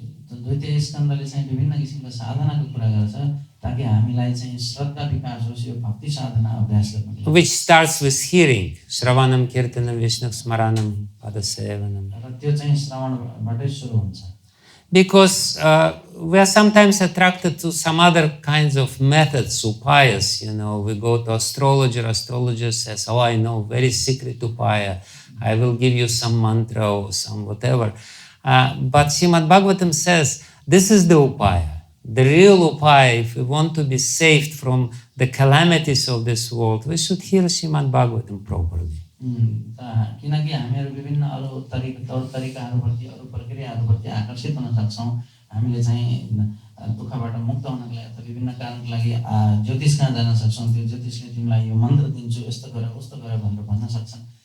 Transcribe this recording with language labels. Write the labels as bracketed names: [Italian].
[Nepali] द्वितीय स्कन्दले चाहिँ विभिन्न किसिमका साधनाको कुरा गर्छ ताकि हामीलाई चाहिँ श्रद्धा विकास होस् यो भक्ति साधना अभ्यास गर्नको लागि। [English] Which starts with hearing, [Sanskrit] Shravanam, Kirtanam, Vishnu Smaranam, Padasevanam. [Nepali] र त्यो चाहिँ श्रवणबाटै सुरु हुन्छ। [English] Because we are sometimes attracted to some other kinds of methods, upayas. We go to astrologer says, oh, I know very secret upaya. I will give you some mantra or some whatever. But Srimad-Bhagavatam says, this is the upaya. The real upaya, if we want to be saved from the calamities of this world, we should hear Srimad-Bhagavatam properly. [Nepali] किनकि हामीहरू विभिन्न अरू तौर तरिकाहरूप्रति अरू प्रक्रियाहरूप्रति आकर्षित हुन सक्छौँ। हामीले चाहिँ दुःखबाट मुक्त हुनको लागि अथवा विभिन्न कारणको लागि ज्योतिष कहाँ जान सक्छौँ, त्यो ज्योतिषले तिमीलाई यो मन्त्र दिन्छु, यस्तो गर उस्तो गर भनेर भन्न सक्छन्।